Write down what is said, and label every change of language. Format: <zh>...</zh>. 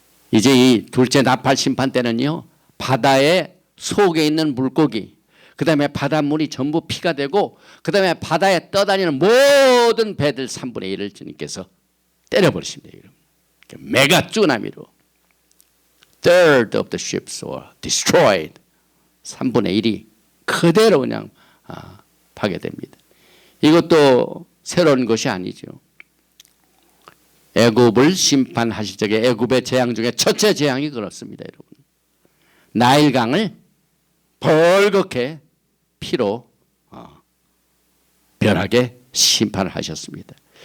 <ko>이제 이 둘째 나팔 심판 때는요 바다의 속에 있는 물고기 그 다음에 바닷물이 전부 피가 되고 그 다음에 바다에 떠다니는 모든 배들 3분의 1을 주님께서 때려버리십니다. 메가 쯔나미로</ko> <en>third of the ships were destroyed.</en> <ko>3분의 1이 그대로 그냥 파괴됩니다. 이것도 새로운 것이 아니죠. 애굽을 심판하실 적에 애굽의 재앙 중에 첫째 재앙이 그렇습니다. 여러분. 나일강을 벌겋게 피로 변하게 심판을 하셨습니다.</ko>